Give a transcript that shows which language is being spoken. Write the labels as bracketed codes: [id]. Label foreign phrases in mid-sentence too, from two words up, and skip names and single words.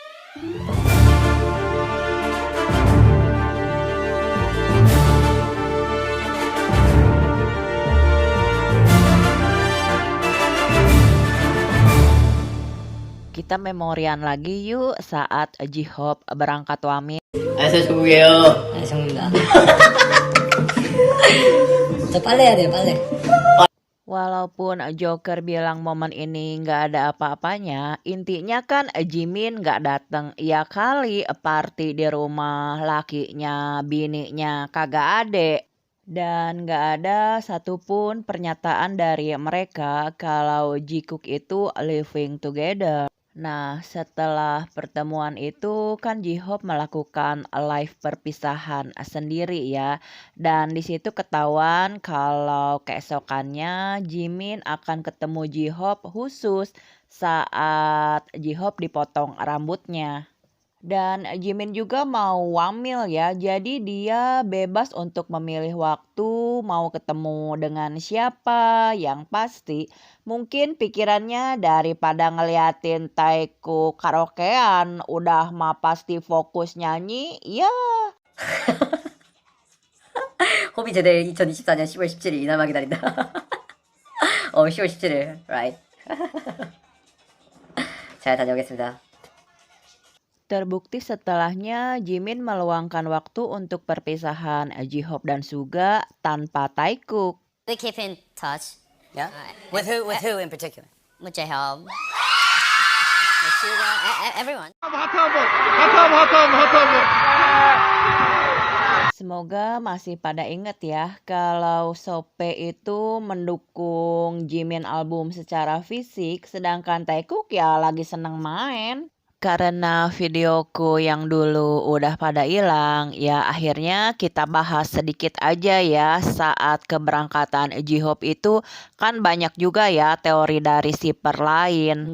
[id] Kita memorian lagi yuk saat J-Hope berangkat wamil. [ko] 안녕하세요. 죄송합니다. 저 빨래 해야 돼요, 빨래. [id] Walaupun Joker bilang momen ini nggak ada apa-apanya, intinya kan Jimin nggak dateng. Ya kali party di rumah lakinya, bininya kagak ada. Dan nggak ada satupun pernyataan dari mereka kalau Jikook itu [en] living together. [id] Nah, setelah pertemuan itu kan J-Hope melakukan live perpisahan sendiri ya. Dan di situ ketahuan kalau keesokannya Jimin akan ketemu J-Hope khusus saat J-Hope dipotong rambutnya. Dan Jimin juga mau wamil ya, jadi dia bebas untuk memilih waktu mau ketemu dengan siapa. Yang pasti mungkin pikirannya daripada ngeliatin Taeku karaokean, udah mah pasti fokus nyanyi ya. [ko] 호비 제대 2024년 10월 17일 이날만 기다린다. 10월 17일, [en] right. [ko] 잘 다녀오겠습니다. [id] Terbukti setelahnya Jimin meluangkan waktu untuk perpisahan J-Hope dan Suga tanpa Taekook. [en] We keep in touch. Yeah? With who in particular? With J-Hope. With Suga, everyone. [id] Semoga masih pada inget ya kalau Sope itu mendukung Jimin album secara fisik, sedangkan Taekook ya lagi seneng main. Karena videoku yang dulu udah pada hilang, ya akhirnya kita bahas sedikit aja ya saat keberangkatan J-Hope itu kan banyak juga ya teori dari shipper lain.